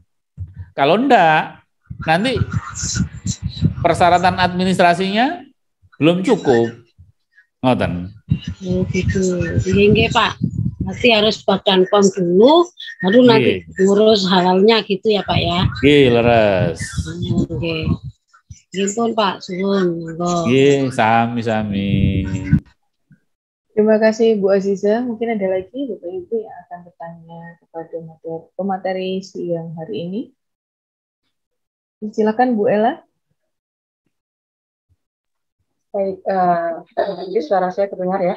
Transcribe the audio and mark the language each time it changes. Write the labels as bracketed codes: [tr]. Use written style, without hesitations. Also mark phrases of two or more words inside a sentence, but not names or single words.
[id] Kalau enggak, nanti persyaratan administrasinya belum cukup. Ngoten. Gitu. Nggih, Pak. Nanti harus Badan POM dulu, baru nanti ngurus halalnya gitu ya, Pak ya. [jv] Nggih, leres. Nggih. Nggih pun, Pak, suwun. Nggih, sami-sami. [id] Terima kasih Bu Aziza. Mungkin ada lagi Bapak Ibu yang akan bertanya kepada pemateri siang hari ini. Silakan Bu Ella. Baik, jadi suara saya terdengar ya?